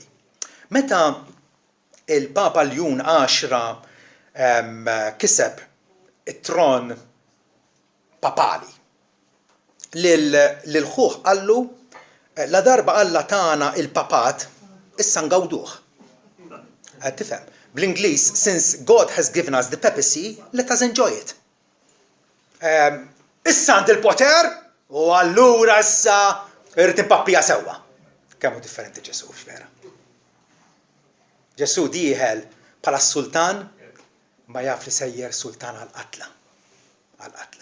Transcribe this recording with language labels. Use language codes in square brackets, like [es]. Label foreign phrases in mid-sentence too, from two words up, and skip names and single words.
[mt] Meta il-Papa Ljun 10 kiseb it-tron papali lil-ħuħ qallu la darba Alla tagħna il-papat issa ngawduh. Tifhem. Bl-Ingliż, [en] since God has given us the papacy, let us enjoy it. [mt] Issa għand il-poter u allura issa irrid impappija sewwa. Kemm hu differenti Ġesu x'vera. Ġesu dieħel bħala sultan ma jaf li sejjer sultan għal-qatla. Għal-qatla.